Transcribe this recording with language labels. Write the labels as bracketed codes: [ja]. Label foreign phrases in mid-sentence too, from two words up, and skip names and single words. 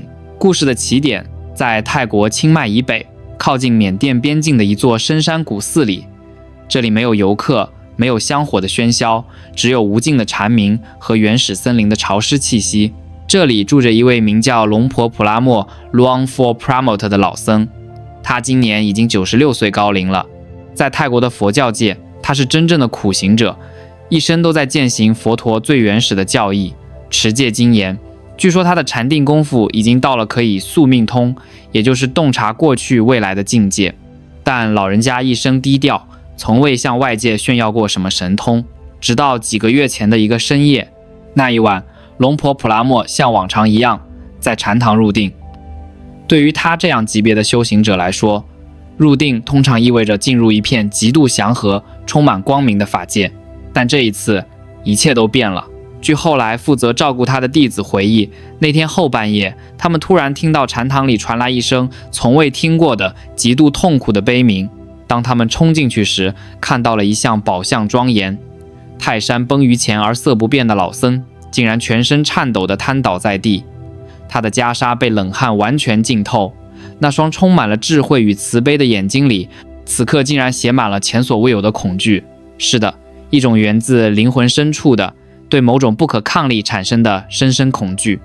[zh] 故事的起點在泰國清邁以北，靠近緬甸邊境的一座深山古寺裡。這裡沒有遊客，沒有香火的喧囂，只有無盡的蟬鳴和原始森林的潮濕氣息。這裡住着一位名叫龍婆普拉莫 Luang Por Pramot 的老僧，他今年已經96歲高齡了。在泰國的佛教界，他是真正的苦行者，一生都在践行佛陀最原始的教義，持戒精嚴。據說他的禪定功夫已經到了可以宿命通，也就是洞察過去未來的境界。但老人家一生低調，從未向外界炫耀過什麼神通。直到幾個月前的一個深夜，那一晚，龍婆普拉莫像往常一樣在禪堂入定。對於他這樣級別的修行者來說，入定通常意味着進入一片極度祥和、充滿光明的法界。但這一次，一切都變了。據後來負責照顧他的弟子回憶，那天後半夜，他們突然聽到禪堂裡傳來一聲從未聽過的極度痛苦的悲鳴。當他們衝進去時，看到了一向寶相莊嚴、泰山崩於前而色不變的老僧，竟然全身顫抖地癱倒在地。他的袈裟被冷汗完全浸透，那雙充滿了智慧與慈悲的眼睛裡，此刻竟然寫滿了前所未有的恐懼。是的，一種源自靈魂深處的對某種不可抗力產生的深深恐懼。